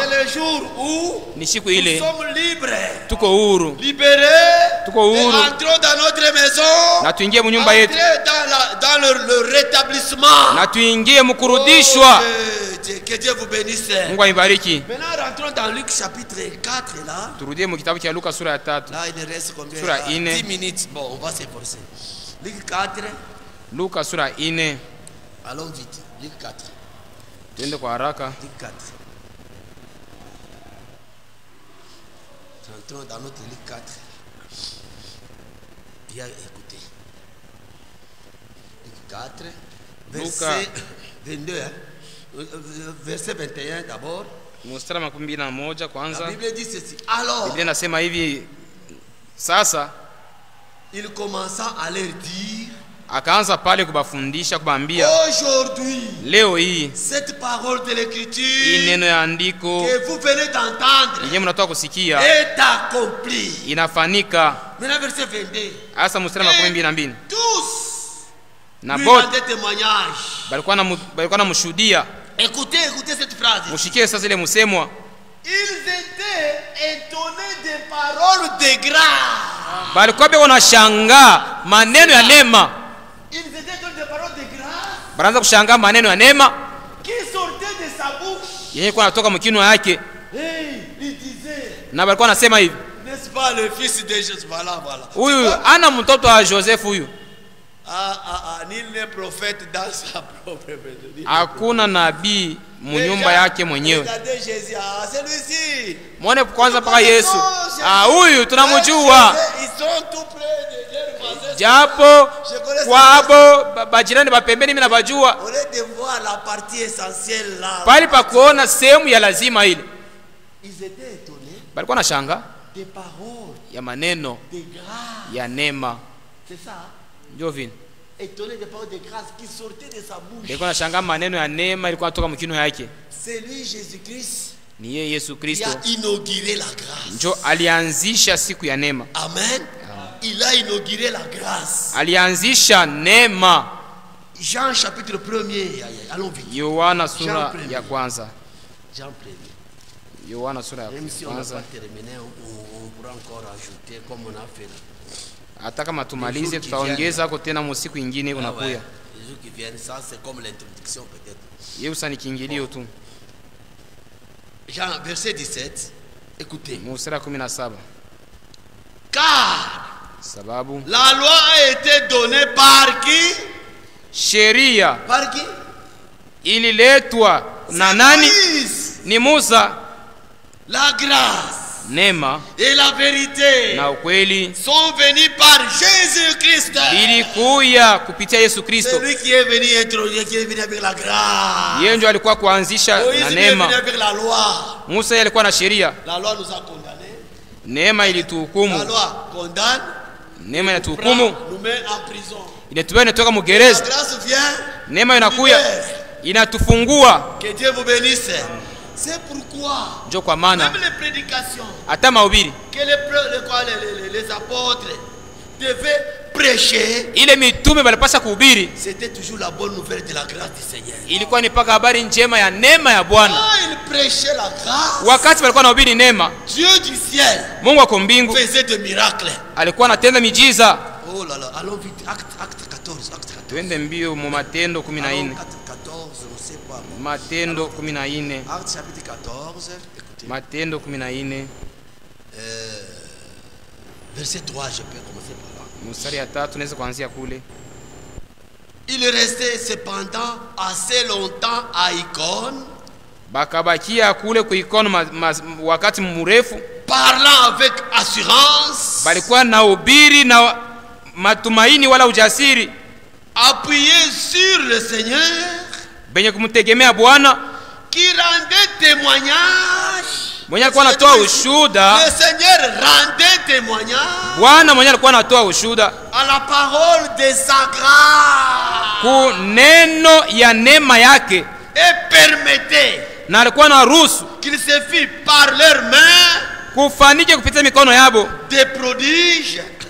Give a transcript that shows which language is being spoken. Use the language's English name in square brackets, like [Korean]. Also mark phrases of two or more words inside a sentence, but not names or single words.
[Swahili] Ni siku ile tuko huru, tuko huru, na tuingie mu nyumba yetu, na tuingie mu kurudishwa. Mungu aibariki. Turudie mu kitabu cha Luka sura ya 3. Sura 4. Luka sura 4. [French] Allons vite. Luc 4. [Swahili] Tuende kwa haraka. [French] Luc 4. Entrons dans notre Luc 4. Bien écoutez. Luc 4, verset 22, verset 21 d'abord. [Swahili] Mstari wa 21 kwanza. [French] La Bible dit ceci. Alors, [Swahili] Biblia inasema hivi, sasa [French] il commença à leur dire, [Swahili] akaanza pale kubafundisha, kubambia, [French] aujourd'hui, [Swahili] leo hii [French] cette parole de l'écriture, [Swahili] hii neno ya andiko [French] que vous venez d'entendre, [Swahili] yenyewe mnatoka kusikia, [French] est accompli. [Swahili] inafanika. [French] Maintenant verset 22. [Swahili] Asa mstari wa 22. [French] Tous [Swahili] na [French] lui [Swahili] bote [French] rendent témoignage. [Swahili] balikuwa na mshuhudia. [French] Écoutez cette phrase. [Swahili] Mushikie sasa ile msemwa. [French] Ils étaient étonnés des paroles de grâce. [Swahili] balikuwa wanashangaa maneno ya neema. [French] Ils étaient étonnés des paroles de grâce. [Swahili] Banaanza kushangaa maneno ya neema [French] Qui sortaient de sa bouche. [Swahili] yenye kwa natoka mkinywa yake. [French] Hey, il disait. Na balikuwa nasema hivi. N'est-ce pas le fils de Jésus? Voilà. [Swahili] Huyu ana mtoto wa Joseph huyu. [French] Nul n'est prophète dans sa propre maison. [Swahili] Hakuna nabii munyumba yake mwenyewe. [French] Regardez Jésus. Celui-ci. [Swahili] Muone kwanza paka Yesu. Huyu tunamjua. [French] Ils sont tout près de leur voisin. [Swahili] Japo kwabo bajirani bapembeni mimi nabajua. [French] Au lieu de voir la partie essentielle là. [Swahili] Pali pa kuona sehemu ya lazima ile. [French] Ils étaient étonnés. [Swahili] Balikuwa na shanga [French] Des paroles. [Swahili] ya maneno [French] De grâce. [Swahili] ya neema. [French] C'est ça. [Swahili] Ndio vile. [French] Étonné des paroles de grâce qui sortaient de sa bouche. [Swahili] Balikuwa na shanga maneno ya neema ilikuwa natoka mkinywa yake. [French] C'est lui Jésus-Christ [Swahili] Ni yeye Yesu [French] qui [Swahili] Kristo. [French] a inauguré la grâce. [Swahili] Njo alianzisha siku ya neema. [French] Amen. Il a inauguré la grâce. [Swahili] Alianzisha neema. [French] Jean chapitre 1er. Allons vite. [Swahili] Yohana sura ya kwanza. [French] Jean 1er. [Swahili] Yohana sura ya [French] Même si on n'a [Swahili] kwanza. [French] pas terminé, on pourra encore ajouter comme on a fait là. [Swahili] Hata kama tumalize tutaongeza hapo tena musiku ingine unakuya. [French] Les jours qui viennent, ça c'est comme l'introduction peut-être. [Swahili] Yesu ni kiingilio tu. [French] Jean verset 17. Écoutez. [Swahili] Mstari 17. [French] Car [Swahili] Sababu [French] la loi a été donnée par qui? [Swahili] sheria [French] Par qui? [Swahili] ililetwa na [French] C'est [Swahili] nani? [French] Moïse. [Swahili] Ni Musa. [French] La grâce [Swahili] Neema [French] et la vérité [Swahili] na ukweli [French] sont venus par Jésus-Christ. [Swahili] ilikuya kupitia Yesu Kristo. [French] C'est lui qui est venu introduire, qui est venu avec la grâce. [Swahili] Yeye ndio alikuwa kuanzisha [French] Moïse [Swahili] na [French] est venu [Swahili] neema. [French] avec la loi. [Swahili] Musa yeye alikuwa na sheria. [French] La loi nous a condamnés. [Swahili] Neema [French] La [Swahili] ilituhukumu. [French] loi condamne, [Swahili] Neema inatuhukumu. [French] nous met en prison. [Swahili] Inatubeba inatoka [French] La [Swahili] mugereza. [French] grâce vient, [Swahili] Neema inakuya inatufungua. [French] que Dieu vous bénisse. C'est pourquoi [Swahili] Njo kwa maana [French] même les prédications [Swahili] hata mahubiri [French] que les apôtres devaient prêcher, [Swahili] ile mitume balipasha kuhubiri [French] c'était toujours la bonne nouvelle de la grâce du Seigneur. [Swahili] ilikuwa ni paka habari njema ya neema ya Bwana. [French] Quand ils prêchaient la grâce, [Swahili] Wakati walikuwa nahubiri neema, [French] Dieu du ciel [Swahili] Mungu wa mbingu [French] faisait des miracles. [Swahili] alikuwa anatenda miujiza. [French] Oh là là, allons vite. Acte 14. [Swahili] Twende mbio mu Matendo 14. [French] Acte 14, on ne sait pas. [Swahili] Matendo 14. [French] Acte chapitre 14, écoutez. [Swahili] Matendo 14 [French] Verset 3, je peux commencer par là. [Swahili] mstari ya 3 tunaweza kuanzia kule. [French] Il restait cependant assez longtemps à Icône, [Swahili] Bakabakia kule kuikono wakati mrefu, [French] parlant avec assurance, [Swahili] balikuwa na ubiri na matumaini wala ujasiri, [French] appuyé sur le Seigneur, [Swahili] benye kumtegemea Bwana [French] qui rendait témoignage. [Swahili] mwenye alikuwa anatoa ushuhuda. [French] Le Seigneur rendait témoignage [Swahili] Bwana mwenye alikuwa anatoa ushuhuda [French] à la parole de sa grâce [Swahili] ku neno ya neema yake, [French] et permettait [Swahili] na alikuwa na ruhusu [French] qu'il se fit par leurs mains [Swahili] kufanike kupitia mikono yabo [French] des prodiges